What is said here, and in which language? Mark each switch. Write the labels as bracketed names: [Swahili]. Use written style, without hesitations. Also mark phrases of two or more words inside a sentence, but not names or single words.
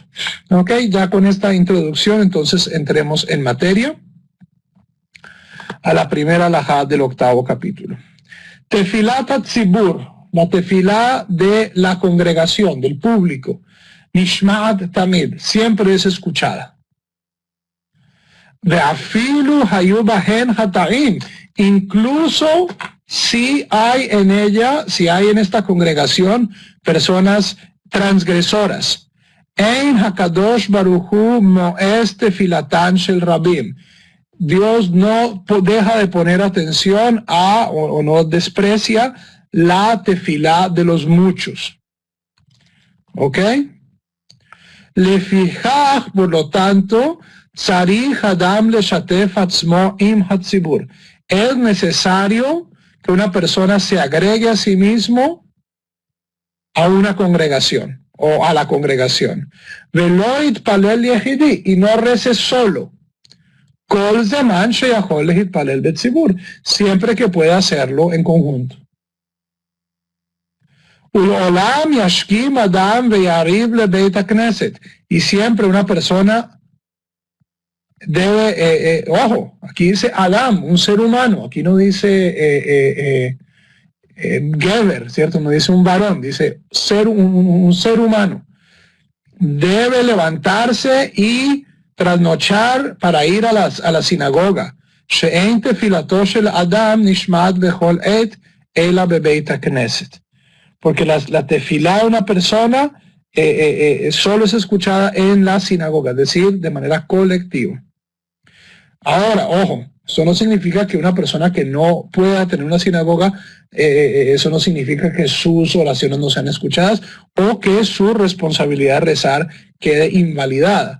[Spanish] Ok, ya con esta introducción, entonces entremos en materia a la primera alajá del 8º capítulo. [Hebrew] תפילת הציבור, [Spanish] la tefilá de la congregación, del público, [Hebrew] נשמעת תמיד, [Spanish] siempre es escuchada. [Hebrew] ואפילו היו בהן חטאים, [Spanish] incluso si hay en ella, si hay en esta congregación personas transgresoras. [Hebrew] אין הקדוש ברוך הוא מואס תפילתן של רבים. [Spanish] Dios no deja de poner atención a, o no desprecia la tefilá de los muchos. ¿Ok? Lefijaj, por lo tanto, [Hebrew] צריך אדם לשתף עצמו עם הציבור. [Spanish] Es necesario que una persona se agregue a sí mismo a una congregación o a la congregación. [Hebrew] ולא יתפלל יחידי, [Spanish] y no rece solo. [Hebrew] כל זמן שיכול להתפלל בציבור, [Spanish] siempre que pueda hacerlo en conjunto. [Hebrew] ולעולם ישכים אדם ויעריב לבית הכנסת, [Spanish] y siempre una persona debe, ojo, aquí dice Adam, un ser humano, aquí no dice Geber, ¿cierto? No dice un varón, dice un ser humano. Debe levantarse y trasnochar para ir a la sinagoga. [Hebrew] שאין תפילתו של אדם נשמעת בכל עת אלא בבית הכנסת. [Spanish] Porque la tefilá de una persona solo es escuchada en la sinagoga, es decir, de manera colectiva. Ahora, ojo, eso no significa que una persona que no pueda tener una sinagoga, eso no significa que sus oraciones no sean escuchadas o que su responsabilidad de rezar quede invalidada.